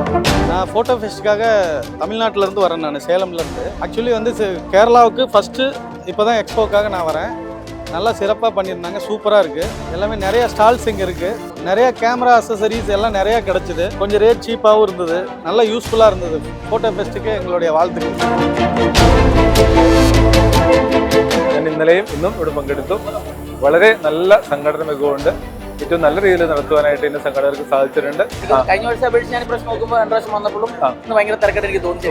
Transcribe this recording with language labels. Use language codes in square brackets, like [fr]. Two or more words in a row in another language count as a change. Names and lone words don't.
[en] photo fest [ta] தமிழ்நாட்டிலேருந்து வரேன். நான் சேலம்லேருந்து. ஆக்சுவலி வந்து கேரளாவுக்கு ஃபஸ்ட்டு இப்போ தான் எக்ஸ்போக்காக நான் வரேன். நல்லா சிறப்பாக பண்ணியிருந்தாங்க, சூப்பராக இருக்குது. எல்லாமே நிறைய ஸ்டால்ஸ் இங்கே இருக்குது. நிறைய [en] camera accessories [ta] எல்லாம் நிறையா கிடச்சிது. கொஞ்சம் [en] rate cheap [ta] இருந்தது. நல்லா யூஸ்ஃபுல்லாக இருந்தது. [en] photo fest [ta] എங்களுடைய வாழ்த்துக்கள். [ml] ഞാൻ ഇന്നലെയും ഇന്നും ഇവിടെ പങ്കെടുത്തു. വളരെ നല്ല സംഘടന മികവുണ്ട്. ഏറ്റവും നല്ല രീതിയിൽ നടത്തുവാനായിട്ട് ഇന്ന് സംഘടകർക്ക് സാധിച്ചിട്ടുണ്ട്. കഴിഞ്ഞ വർഷം അപേക്ഷിച്ച് ഞാൻ പ്രശ്നം നോക്കുമ്പോൾ 2 പ്രാവശ്യം വന്നപ്പോഴും ഇന്ന് ഭയങ്കര തിരക്കായിട്ട് എനിക്ക് തോന്നി.